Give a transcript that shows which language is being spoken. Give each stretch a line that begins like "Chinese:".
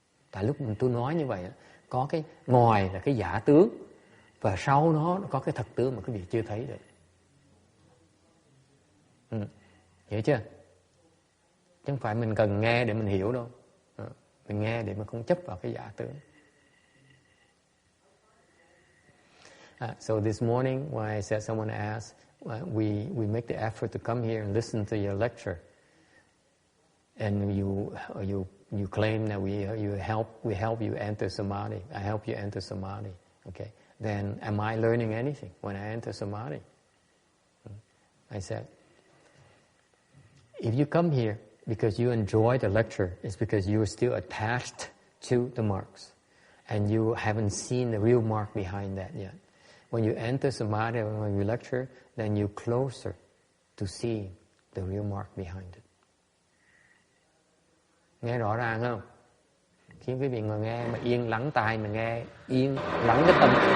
Vietnamese: Tại lúc tôi nói như vậy, có cái ngoài là cái giả tướng, và sau nó có cái thật tướng mà quý vị chưa thấy được. Hiểu chưa? Chứ không phải mình cần nghe để mình hiểu đâu. Mình nghe để mà không chấp vào cái giả tướng.
English: So this morning, when I said someone asked, we make the effort to come here and listen to your lecture, and you claim that we help you enter samadhi. I help you enter samadhi. Okay. Then am I learning anything when I enter samadhi? I said, if you come here because you enjoy the lecture, it's because you are still attached to the marks, and you haven't seen the real mark behind that yet. When you enter samadhi, when you lecture, then you're closer to seeing the real mark behind it.
Vietnamese: Nghe rõ ràng không? Khi quý vị ngồi nghe mà yên lắng tai, mà nghe yên lắng cái tâm,